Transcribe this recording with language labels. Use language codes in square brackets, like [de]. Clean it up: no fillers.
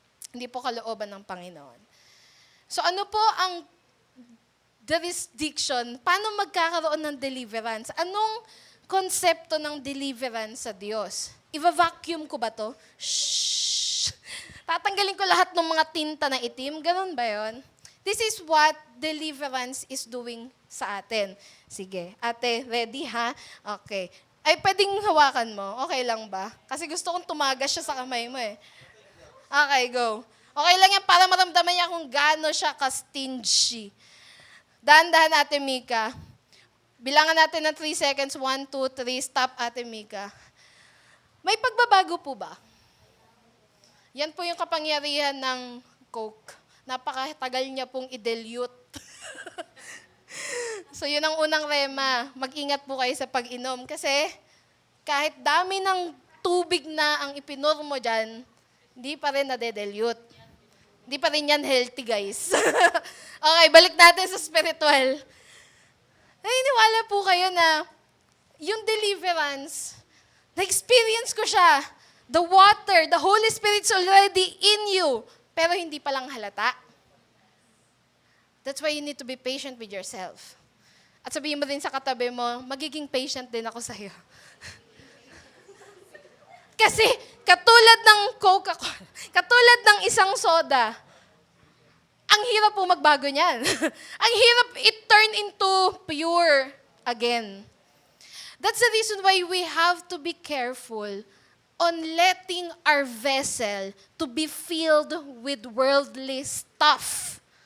[tl] Hindi po kalooban ng Panginoon. So ano po ang jurisdiction? Paano magkakaroon ng deliverance? Anong konsepto ng deliverance sa Diyos? Iva-vacuum ko ba to? Shhh! Tatanggalin ko lahat ng mga tinta na itim? Ganun ba yon? [en] This is what deliverance is doing sa atin. [tl] Sige, ate, ready ha? Okay. Ay, pwedeng hawakan mo. Okay lang ba? Kasi gusto kong tumagas siya sa kamay mo eh. Okay, go. Okay lang yan para maramdaman niya kung gaano siya ka-stingy. Dahan-dahan, Ate Mika. Bilangan natin ng 3 seconds. 1, 2, 3. Stop, Ate Mika. May pagbabago po ba? Yan po yung kapangyarihan ng Coke. Napakatagal niya pong i-dilute. So yun ang unang rema. Mag-ingat po kayo sa pag-inom. Kasi kahit dami ng tubig na ang ipinur mo dyan, hindi pa rin nade-dilute. Hindi pa rin yan healthy, guys. Okay, balik natin sa spiritual. Naniniwala po kayo na yung deliverance, na-experience ko siya. [en] The water, the Holy Spirit's already in you. [tl] Pero hindi pa lang halata. [en] That's why you need to be patient with yourself. [tl] At sabihin mo din sa katabi mo, magiging patient din ako sa'yo. Kasi katulad ng Coca-Cola, katulad ng isang soda, ang hirap po magbago niyan. Ang hirap [en] it turn into pure again. That's the reason why we have to be careful on letting our vessel to be filled with worldly stuff.